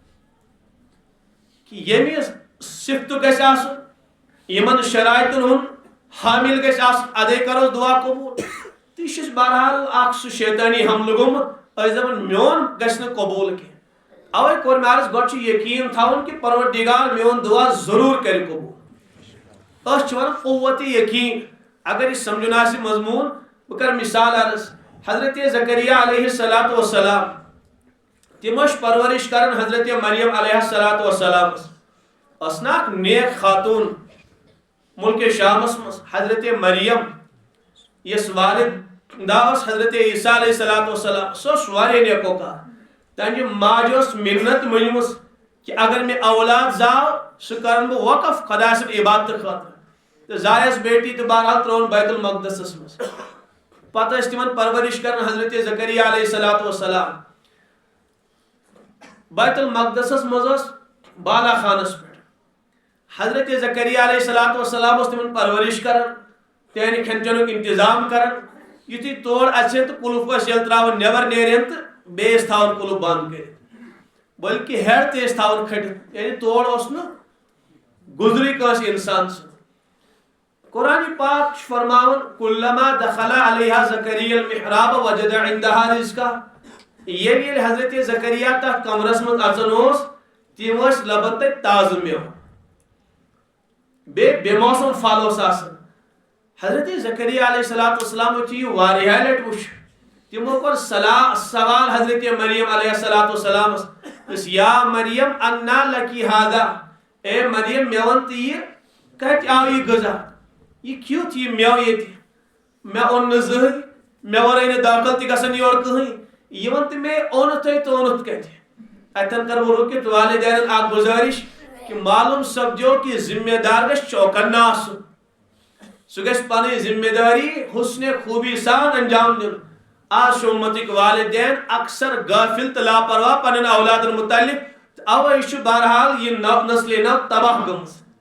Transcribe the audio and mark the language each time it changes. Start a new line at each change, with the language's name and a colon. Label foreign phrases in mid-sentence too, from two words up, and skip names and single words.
Kashmiri: کہ ییٚمہِ صفتُک گژھِ آسُن یِمن شرائطن ہُنٛد حامل گژھِ آسُن ادے کروس دعا قبوٗل تہٕ یہِ چھُ بہرحال اکھ سُہ شیطٲنی حملہٕ گوٚمُت أسۍ دپان میون گژھِ نہٕ قبوٗل کینٛہہ اوے کوٚر مےٚ عرض گۄڈٕ چھُ یقیٖن تھاوُن کہ پروردگار میون دعا ضروٗر کرِ قبوٗل أسۍ چھِ ونان قوت یقیٖن اگر یہِ سمجھُن آسہِ مضموٗن بہٕ کرٕ مثال عرض حضرت زکریا علیہ الصلوۃ والسلام تِم ٲسۍ پرورش کران حضرت مریم علیہ الصلوۃ والسلام ٲس نا اکھ نیک خاتوٗن ملکِ شامس منٛز حضرت مریم یس والد ٲس حضرت عیسیٰ علیہ الصلوۃ والسلام سۄ ٲس واریاہ نیکوکار تہنٛدِ ماجہِ ٲس مِنت مٔنجمٕژ کہ اگر مےٚ اولاد زاو سُہ کرن بہٕ وقف خدا سٕنٛدِ عبادتہٕ خٲطرٕ تہٕ زایس بیٹی تہٕ بہرحال ترٛووُن بیت المقدسس منٛز پتہٕ ٲسۍ تِمن پرورش کران حضرت زکریا علیہ الصلوۃ والسلام بیت المقدسس منٛز ٲس بالا خانس پٮ۪ٹھ حضرت زکریا علیہ الصلوۃ والسلام اوس تِمن پرورش کران تِہنٛدِ کھٮ۪ن چٮ۪نُک انتظام کران یُتھُے تور اژن تہٕ کُلُف ٲسۍ ییٚلہِ تراوان نٮ۪بر نیرن تہٕ بیٚیہِ ٲسۍ تھاوان کُلُف بنٛد کٔرِتھ بلکہ ہیڈ تہِ ٲسۍ تھاوان کھٔٹِتھ یعنی تور اوس نہٕ گُزرٕے کٲنٛسہِ انسان سُنٛد قرآن پاک چھُ فرماوان
Arabic: کُلما دخل علیہا زکریا المحراب وجد عندها رزقا
Kashmiri: ییٚلہِ حضرت زکریا تتھ کمرس منٛز اژان اوس تِم ٲسۍ لبان تتہِ تازٕ میوٕ بیٚیہِ بے موسم پھل اوس آسان حضرت زکریا علیہ الصلوۃ والسلام یُتھُے یہِ واریاہ لٹہِ وُچھ تِمو کوٚر سوال حضرت مریم علیہ الصلوۃ والسلامس
Arabic: یا مریم انا لکی ہاذا
Kashmiri: اے مریم مےٚ وَن تہٕ یہِ کتہِ آو یہِ غذا یہ کیُتھ یہِ میوٕ ییٚتہِ مےٚ اوٚن نہٕ زٕہٕنۍ مےٚ ورٲے نہٕ داخل تہِ گژھان یورٕ کٕہٕنۍ یہِ وَن تہٕ مےٚ اوٚنُتھٕے تہٕ اوٚنُتھ کتہِ اتٮ۪ن کرٕ بہٕ رُکِتھ والدینن اکھ گُزٲرِش کہ معلوم سپدیو کہ ذمہ دار گژھِ چوکن آسُن سُہ گژھِ پنٕنۍ ذمہ داری حسنِ خوٗبی سان انجام دیُن آز چھُ اُمتٕکۍ والدین اکثر غٲفِل تہٕ لاپرواہ پننٮ۪ن اولادن متعلق تہٕ اوے چھُ بہرحال یہِ نسلہِ نو تباہ گٔمٕژ